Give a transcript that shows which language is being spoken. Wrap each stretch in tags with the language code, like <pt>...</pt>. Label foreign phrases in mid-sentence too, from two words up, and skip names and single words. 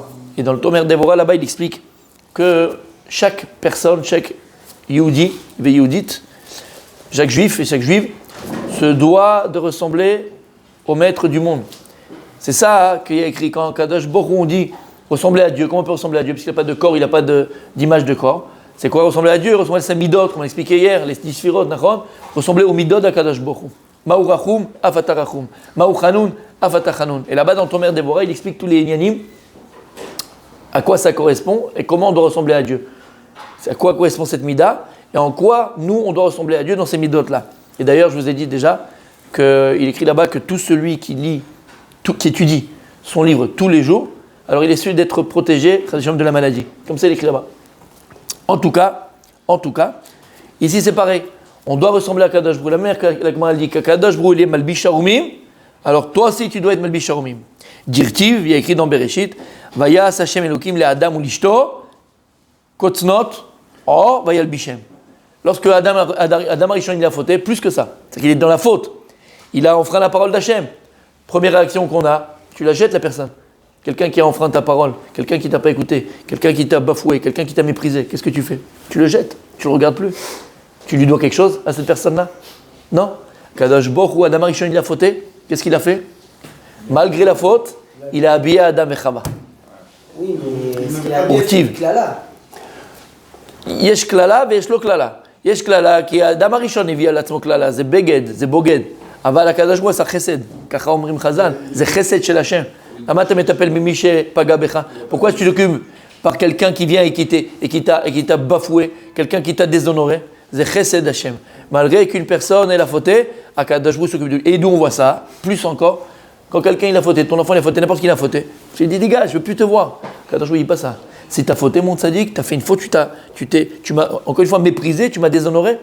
<fr>Et dans le Tomer Déborah, là-bas, il explique que chaque personne, chaque Yehudi, Yehudite, chaque juif et chaque juive, se doit de ressembler au maître du monde. C'est ça qu'il y a écrit quand</fr> <he>קדוש ברוך,</he> <fr>on dit ressembler à Dieu. Comment on peut ressembler à Dieu ? Puisqu'il n'a pas de corps, il n'a pas d'image de corps. C'est quoi ressembler à Dieu ? Ressembler à sa midot, comme on expliquait hier, les 10 sphirot, ressembler aux midot de</fr> <he>קדוש ברוך. מה הוא רחום, אף אתה רחום. מה הוא חנון, אף אתה חנון.</he> <fr>Et là-bas, dans le Tomer Déborah, il explique tous les inyanim, à quoi ça correspond et comment on doit ressembler à Dieu. À quoi correspond cette mida et en quoi nous, on doit ressembler à Dieu dans ces midot-là. Et d'ailleurs, je vous ai dit déjà qu'il écrit là-bas que tout celui qui lit, qui étudie son livre tous les jours, alors il est sûr d'être protégé de la maladie. Comme ça, il écrit là-bas. En tout cas, ici c'est pareil. On doit ressembler à</fr> <he>קדוש ברוך.</he> <fr>La mère, la Gemara dit que Kadosh Brou il est</fr> <he>מלביש ערומים.</he> <fr>Alors toi aussi tu dois être</fr> <he>מלביש ערומים. Dirtiv,</he> <fr>il y a écrit dans</fr> <he>Bereshit, ויעש ה' אלוהים לאדם ולאשתו כתנות עור וילבישם.</he> <fr>Lorsque</fr> <he>אדם הראשון</he> <fr>il a fauté, plus que ça, c'est qu'il est dans la faute. Il a enfreint la parole d'Hachem. Première réaction qu'on a, tu la jettes la personne. Quelqu'un qui a enfreint ta parole, quelqu'un qui t'a pas écouté, quelqu'un qui t'a bafoué, quelqu'un qui t'a méprisé, qu'est-ce que tu fais ? Tu le jettes, tu le regardes plus. Tu lui dois quelque chose à cette personne-là ? Non.</fr> <he>קדוש ברוך, אדם הראשון,</he> <fr>il a fauté. Qu'est-ce qu'il a fait ? Malgré la faute, il a habillé Adam et Chava. Oui, mais est-ce qu'il a habillé Klala ?</fr> <he>יש קללה ויש לא קללה. יש קללה, כי האדם הראשון הביא על עצמו קללה, זה בגד, זה בוגד. אבל הקדוש ברוך הוא עשה חסד, ככה אומרים חז"ל, זה חסד של השם. למה אתה מטפל ממי שפגע בך?</he> <fr>Pourquoi tu t'occupes par quelqu'un qui vient et qui t'a bafoué, quelqu'un qui t'a déshonoré? C'est</fr> <he>חסד השם.</he> <fr>Malgré qu'une personne elle a fauté,</fr> <he>הקדוש ברוך הוא</he> <fr>s'occupe de lui. Et d'où on voit ça, plus encore, quand quelqu'un il a fauté, ton enfant il a fauté, n'importe qui il a fauté. Je lui dis dégage, je veux plus te voir.</fr> <he>הקדוש ברוך הוא</he> <fr>dit pas ça. Si tu as fauté mon tzaddik, tu as fait une faute, tu m'as encore une fois méprisé, tu m'as déshonoré.</fr>